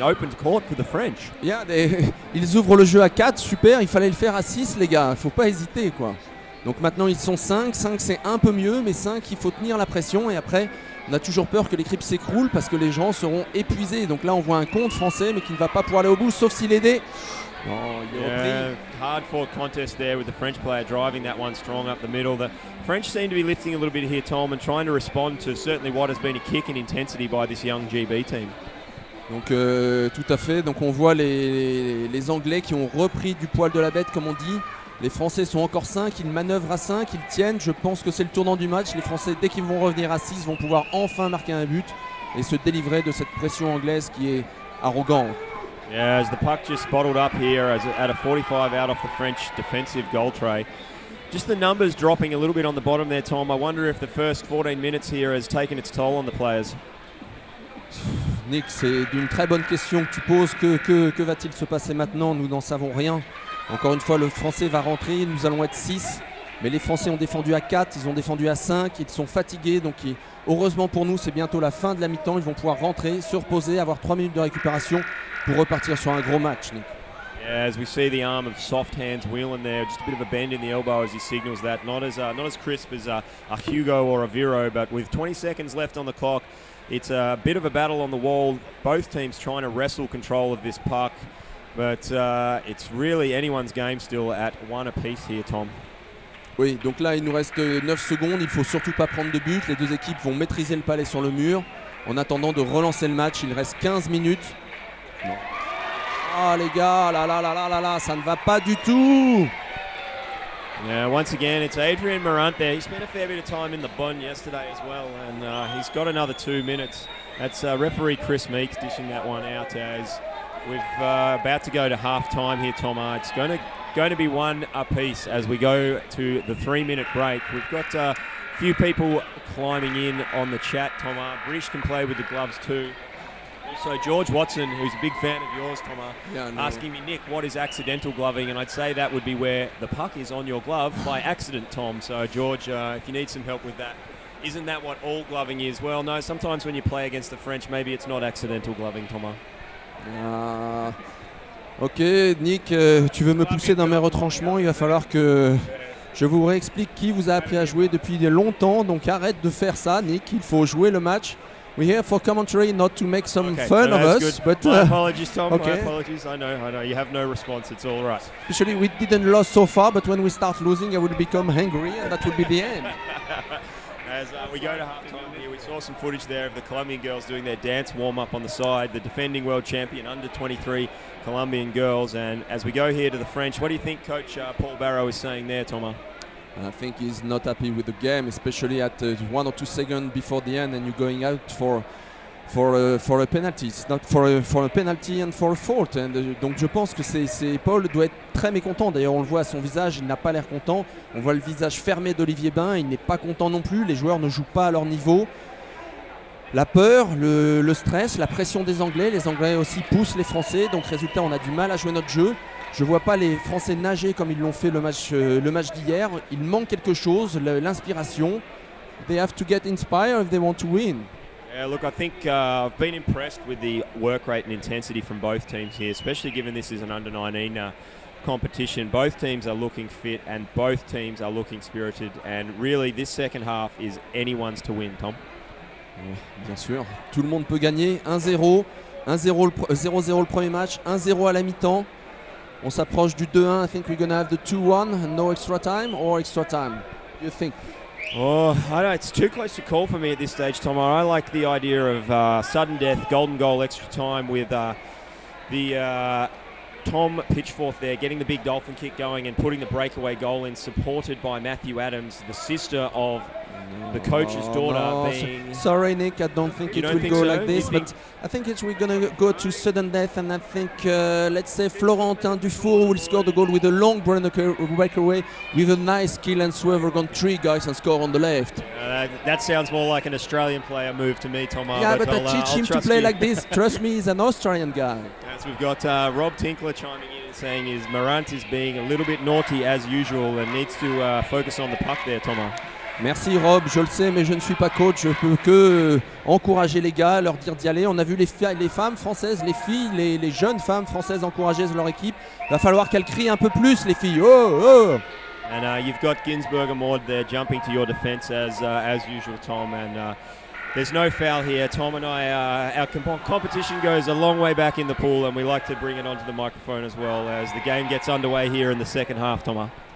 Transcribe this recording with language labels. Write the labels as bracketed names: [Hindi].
[English] Open court for the French. [French] Yeah, ils ouvrent le jeu à 4, super, il fallait le faire à 6 les gars, il faut pas hésiter quoi. Donc maintenant ils sont 5 c'est un peu mieux, mais 5 il faut tenir la pression et après on a toujours peur que l'équipe s'écroule parce que les gens seront épuisés. Donc là on voit un compte français mais qui ne va pas pouvoir aller au bout sauf s'il est aidé. Oh, [English] hard fought contest there with the French player driving that one strong up the middle. The French seem to be lifting a little bit here, Tom, and trying to respond to certainly what has been a kick in intensity by this young GB team. [French] Donc tout à fait, donc on voit les Anglais qui ont repris du poil de la bête comme on dit. Les Français sont encore 5, ils manœuvrent à 5, ils tiennent. Je pense que c'est le tournant du match. Les Français, dès qu'ils vont revenir à 6, vont pouvoir enfin marquer un but et se délivrer de cette pression anglaise qui est arrogante. [English] Yeah, as the puck just bottled up here at a 45 out off the French defensive goal tray. Just the numbers dropping a little bit on the bottom there, Tom. I wonder if the first 14 minutes here has taken its toll on the players. [French] Nick, c'est d'une très bonne question que tu poses. Que va-t-il se passer maintenant? Nous n'en savons rien. Encore une fois, le Français va rentrer. Nous allons être 6. Mais les Français ont défendu à 4, ils ont défendu à 5. Ils sont fatigués. Donc heureusement pour nous, c'est bientôt la fin de la mi-temps. Ils vont pouvoir rentrer, se reposer, avoir 3 minutes de récupération pour repartir sur un gros match, Nick. [English] Yeah, as we see the arm of soft hands Whelan there, just a bit of a bend in the elbow as he signals that. Not as crisp as a Hugo or a Viro, but with 20 seconds left on the clock, it's a bit of a battle on the wall. Both teams trying to wrestle control of this puck, but it's really anyone's game still at 1 apiece here, Tom. [French] Oui, donc là il nous reste 9 secondes, il faut surtout pas prendre de but. Les deux équipes vont maîtriser le palais sur le mur en attendant de relancer le match. Il reste 15 minutes. Non. Ah les gars, là, ça ne va pas du tout. [English] Yeah, once again, it's Adrian Morant there. He spent a fair bit of time in the bun yesterday as well, and he's got another 2 minutes. That's referee Chris Meeks dishing that one out as we've about to go to half time here, Tom. It's going to be 1 apiece as we go to the 3-minute break. We've got a few people climbing in on the chat, Tom. British can play with the gloves too. Also, George Watson, who's a big fan of yours, Tom, asking me, Nick, what is accidental gloving? And I'd say that would be where the puck is on your glove by accident, Tom. So, George, if you need some help with that, isn't that what all gloving is? Well, no, sometimes when you play against the French, maybe it's not accidental gloving, Tom. [French] Ok, Nick, tu veux me pousser dans mes retranchements? Il va falloir que je vous réexplique qui vous a appris à jouer depuis longtemps. Donc, arrête de faire ça, Nick. Il faut jouer le match. [English] We're here for commentary, not to make some fun of us. Good. But my apologies, Tom. Okay. My apologies. I know. You have no response. It's all right. Especially we didn't lose so far, but when we start losing, I will become angry, and that will be the end. As we go to half-time here, we saw some footage there of the Colombian girls doing their dance warm-up on the side, the defending world champion under-23 Colombian girls. And as we go here to the French, what do you think Coach Paul Barrow is saying there, Thomas? I think he's not happy with the game, especially at 1 or 2 seconds before the end, and you're going out for a penalty. It's not for a penalty and for a fault. [French] And, donc je pense que Paul doit être très mécontent. D'ailleurs, on le voit à son visage, il n'a pas l'air content. On voit le visage fermé d'Olivier Bain, il n'est pas content non plus. Les joueurs ne jouent pas à leur niveau. La peur, le stress, la pression des Anglais. Les Anglais aussi poussent les Français. Donc résultat, on a du mal à jouer notre jeu. Je ne vois pas les Français nager comme ils l'ont fait le match d'hier. Il manque quelque chose, l'inspiration. [English] They have to get inspired if they want to win. Yeah, look, I think I've been impressed with the work rate and intensity from both teams here, especially given this is an under-19 competition. Both teams are looking fit and both teams are looking spirited. And really, this second half is anyone's to win, Tom. [French] Bien sûr, tout le monde peut gagner. 1-0, 0-0 le premier match, 1-0 à la mi-temps. On s'approche du 2-1. [English] I think we're going to have the 2-1, no extra time or extra time. What do you think? Oh, I don't. It's too close to call for me at this stage, Tom. I like the idea of sudden death, golden goal, extra time with the Tom Pitchforth there getting the big dolphin kick going and putting the breakaway goal in, supported by Matthew Adams, the sister of the coach's daughter being... Sorry, Nick, I don't think it will go like this, but I think we're going to go to sudden death, and I think, let's say, Florentin Dufour will score the goal with a long breakaway with a nice skill and swerve. We're going 3 guys and score on the left. That sounds more like an Australian player move to me, Thomas. Yeah, but I teach him to play like this. Trust me, he's an Australian guy. As we've got Rob Tinkler chiming in and saying is Morant is being a little bit naughty as usual and needs to focus on the puck there, Thomas. [French] Merci Rob, je le sais, mais je ne suis pas coach, je peux que encourager les gars, leur dire d'y aller. On a vu les femmes françaises, les filles, les jeunes femmes françaises encourager leur équipe. Il va falloir qu'elles crient un peu plus, les filles. Oh, oh. [English] And you've got Ginsberg and Maud there jumping to your defence as usual, Tom. And there's no foul here. Tom and I, our competition goes a long way back in the pool, and we like to bring it onto the microphone as well as the game gets underway here in the second half, Thomas.